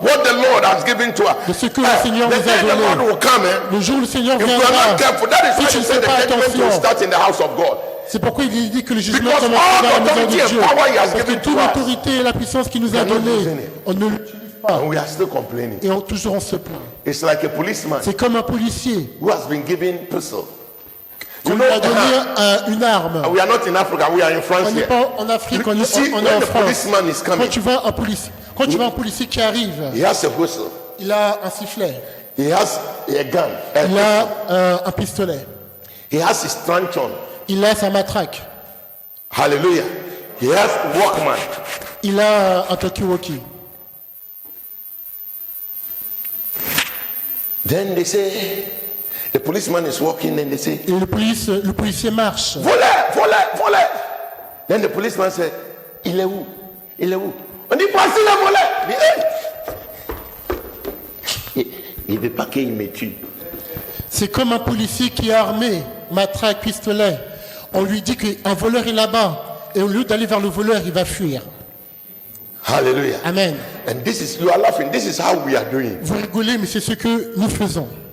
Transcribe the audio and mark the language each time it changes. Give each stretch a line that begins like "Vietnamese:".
English: what the Lord has given to us.
French: de ce que le Seigneur
English: The
French: nous a
English: day the Lord
French: donné.
English: will come,
French: Le jour où le Seigneur
English: if we are not
French: viendra,
English: careful, that is
French: si
English: why
French: tu
English: he
French: ne
English: said
French: fais
English: the
French: pas
English: judgment will
French: attention,
English: start in the house of God.
French: c'est pourquoi il dit que le jugement
English: Because
French: commence
English: all
French: dans la maison de
English: authority and
French: Dieu.
English: power he has
French: Parce que
English: given
French: toute
English: to us,
French: l'autorité et la puissance qu'il nous a
English: are not
French: donnée,
English: using it.
French: on ne l'utilise pas.
English: And we are still complaining.
French: Et toujours on se plaint.
English: It's like a policeman
French: C'est comme un policier
English: who has been given pistol.
French: qu'on lui a donné une arme.
English: We are not in Africa, we are in France
French: On n'est
English: here.
French: pas en Afrique, on
English: You
French: est
English: see,
French: en
English: when the
French: France.
English: policeman is coming,
French: Quand tu vois un policier qui arrive,
English: he has a whistle,
French: il a un sifflet,
English: he has a gun,
French: il a un pistolet,
English: he has his truncheon.
French: il a sa matraque,
English: Hallelujah. He has Walkman.
French: il a un talkie-walkie.
English: Then they say, the policeman is walking and they say,
French: Et le policier marche. volez, volez, volez.
English: Then the policeman said,
French: il est où? Il est où? On dit, voici le volet. Il dit, hey. Il ne veut pas qu'il me tue. C'est comme un policier qui est armé, matraque, pistolet. On lui dit qu'un voleur est là-bas. Et au lieu d'aller vers le voleur, il va fuir. Hallelujah. Amen.
English: And this is, you are laughing, this is how we are doing.
French: Vous rigolez, mais c'est ce que nous faisons.